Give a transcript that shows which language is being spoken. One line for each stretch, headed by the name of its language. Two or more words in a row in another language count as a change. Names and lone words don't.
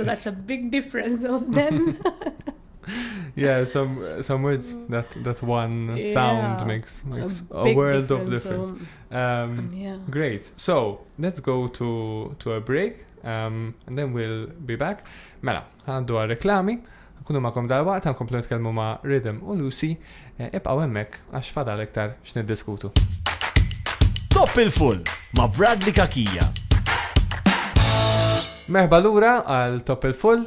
English: So that's a big difference. So then Yeah, some words that one sound makes a big world of difference, difference. Yeah. Great. So let's go to a break, and then we'll be back.
Maltese: Mela, għandu għal-reklami, nkunu ma'kom dal-waqt, għankomplu nitkellmu ma' Rhythm u Lucy, ibqaw hemmhekk għax fadal iktar x'niddiskutu. Top il-full ma' Bradley Kakija. Merħba lura għal Top il-Full.